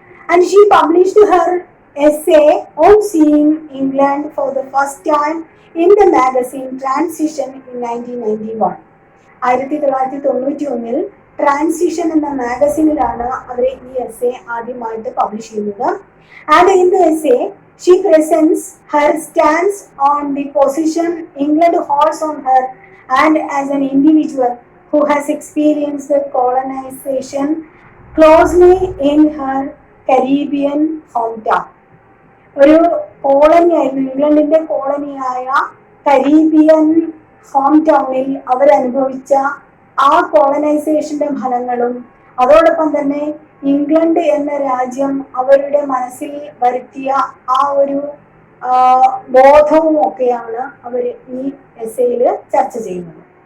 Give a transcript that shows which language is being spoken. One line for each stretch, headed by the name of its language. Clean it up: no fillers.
English: And she published her essay on seeing England for the first time in the magazine transition in 1991.
Malayalam: 1991 transition എന്ന മാഗസിനിലാണ് അവർ ഈ essay ആദ്യമായിട്ട് publish ചെയ്യുന്നത്.
English: And in the essay, she presents her stance on the position England holds on her and as an individual who has experienced the colonization closely in her Caribbean hometown.
Malayalam: ഒരു കോളനിയായിരുന്നു, ഇംഗ്ലണ്ടിന്റെ കോളനിയായ Caribbean home ടൗണിൽ അവരനുഭവിച്ച ആ കോളനൈസേഷന്റെ ഫലങ്ങളും അതോടൊപ്പം തന്നെ England എന്ന രാജ്യം അവരുടെ മനസ്സിൽ വരുത്തിയ ആ ഒരു ബോധവും ഒക്കെയാണ് അവർ ഈ എസ്സേയിൽ ചർച്ച ചെയ്യുന്നത്.